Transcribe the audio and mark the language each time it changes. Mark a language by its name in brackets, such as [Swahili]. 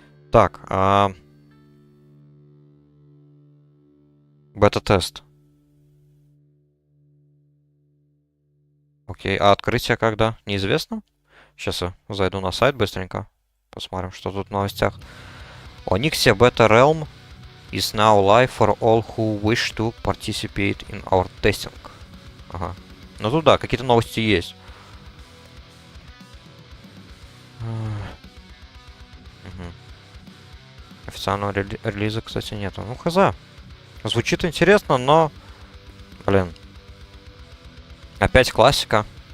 [Russian] Так, бета-тест. Окей, а открытие когда? Неизвестно? Сейчас я зайду на сайт быстренько. Посмотрим, что тут в новостях. [English] Onyxia Beta Realm is now live for all who wish to participate in our testing. [Russian] Ага. Ну тут да, какие-то новости есть. Мгм. Официального релиза, кстати, нету. Ну, хз. Звучит интересно, но... Блин. Опять классика.